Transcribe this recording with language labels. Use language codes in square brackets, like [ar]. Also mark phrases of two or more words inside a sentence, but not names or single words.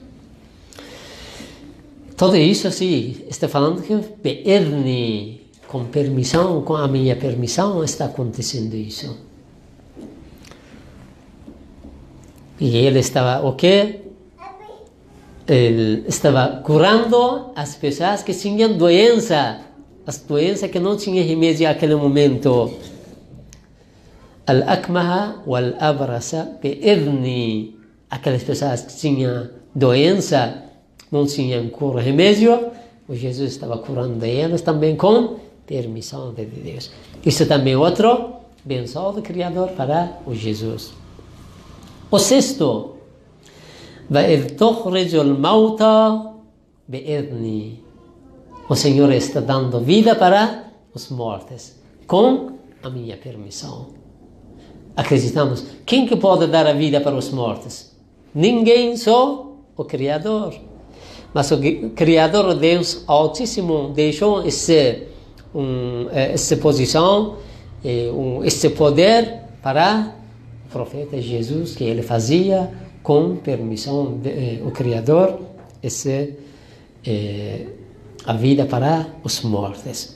[pt] Tudo isso assim, está falando que be'idni, com permissão, com a minha permissão está acontecendo isso. E ele estava o quê? ele estava curando as pessoas que tinham doença, as doenças que não tinham remédio naquele momento. [ar] الأكمه والأبرص بإذني. [pt] Aquelas pessoas que tinham doença, não tinham cura, remédio, o Jesus estava curando elas também com permissão de Deus. Isso também é outro benção do Criador para o Jesus. O sexto, [ar] وَإِذْ تُخْرِجُ الْمَوْتَى بِإِذْنِي. [pt] O Senhor está dando vida para os mortos, com a minha permissão. Acreditamos, quem que pode dar a vida para os mortos? Ninguém, só o Criador. Mas o Criador, Deus Altíssimo, deixou essa posição, esse poder para o profeta Jesus, que ele fazia com permissão do Criador, a vida para os mortos.